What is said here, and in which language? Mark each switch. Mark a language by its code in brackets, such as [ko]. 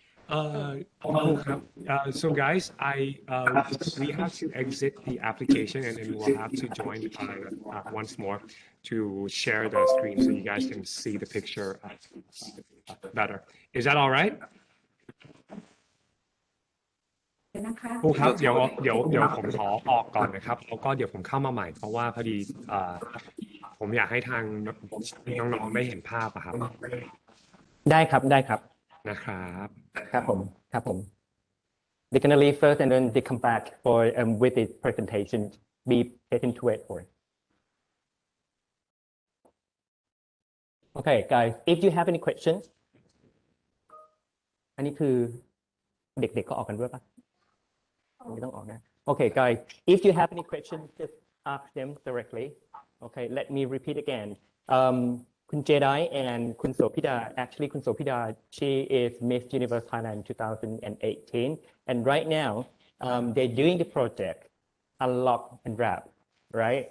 [en] Cool, so guys, we have to exit the application and then we'll have to join once more to share the screen so you guys can see the picture better. Is that all right? [th] นะคะ ครูครับเดี๋ยวผมขอออกก่อนนะครับแล้วก็เดี๋ยวผมเข้ามาใหม่เพราะว่าพอดีผมอยากให้ทางน้องๆได้เห็นภาพอะครับ ได้ครับได้ครับ นะครับ ครับผมครับผม [en] They're gonna leave first and then they come back for with the presentation. Be patient to wait for it. Okay, guys, if you have any questions, [th] อันนี้คือเด็กๆก็ออกกันด้วยปะไม่ต้องออกนะ [en] Okay, guys, if you have any questions, just ask them directly. Okay, let me repeat again. คุณเจได and คุณโสภิดา actually คุณโสภิดา she is Miss Universe Thailand 2018 and right now they're doing the project Unlock and Wrap, right?